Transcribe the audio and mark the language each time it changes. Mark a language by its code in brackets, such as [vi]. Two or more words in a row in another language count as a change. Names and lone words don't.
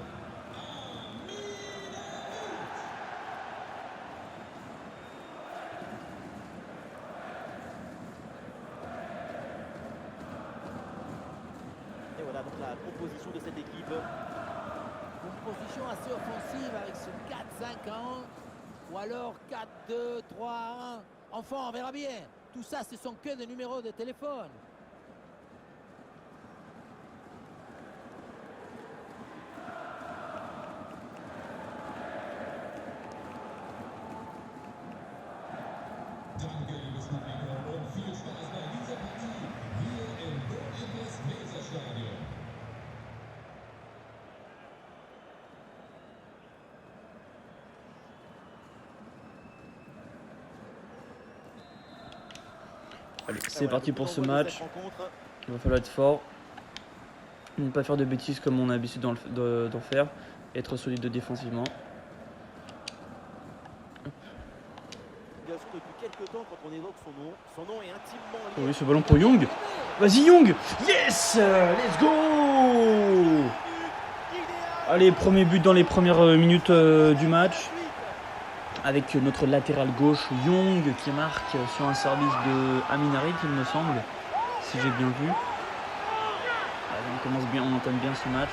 [fr] Et voilà donc la composition de cette équipe. Une position assez offensive avec ce 4-5-1 ou alors 4-2-3-1. Enfin, on verra bien. Tout ça, ce sont que des numéros de téléphone. [de] Danke, liebes Publikum, und viel Spaß bei dieser Partie hier im Wohninvest-Weserstadion. [fr] Allez, c'est parti pour ce match. Il va falloir être fort. Ne pas faire de bêtises comme on a l'habitude d'en faire. Être solide défensivement. Depuis quelques temps, quand on évoque son nom est intimement lié. Oh oui, ce ballon pour Young. Vas-y [en] Young. Yes. Let's go. [fr] Allez, premier but dans les premières minutes du match. Avec notre latéral gauche Young qui marque sur un service de Aminarit, il me semble, si j'ai bien vu. Allez, on entame bien ce match.